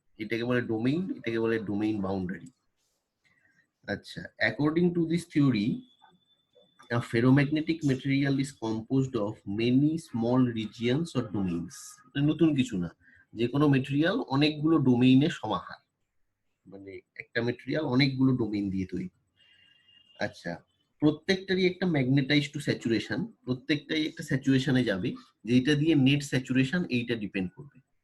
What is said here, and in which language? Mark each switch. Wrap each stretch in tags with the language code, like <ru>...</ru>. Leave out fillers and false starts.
<bn>এটাকে বলে ডোমেইন, এটাকে বলে ডোমেইন বাউন্ডারি। আচ্ছা,</bn> <en>According to this theory, A ferromagnetic material is composed of many small regions or domains.</en> <bn>নতুন কিছু না, যে কোনো মেটেরিয়াল অনেকগুলো ডোমেইনের সমাহার, মানে একটা মেটেরিয়াল অনেকগুলো ডোমেইন দিয়ে তৈরি। আচ্ছা, প্রত্যেকটারই একটা ম্যাগনেটাইজ টু স্যাচুরেশন, প্রত্যেকটাই একটা স্যাচুরেশনে যাবে, যেটা দিয়ে নেট স্যাচুরেশন এইটা ডিপেন্ড করবে।</bn>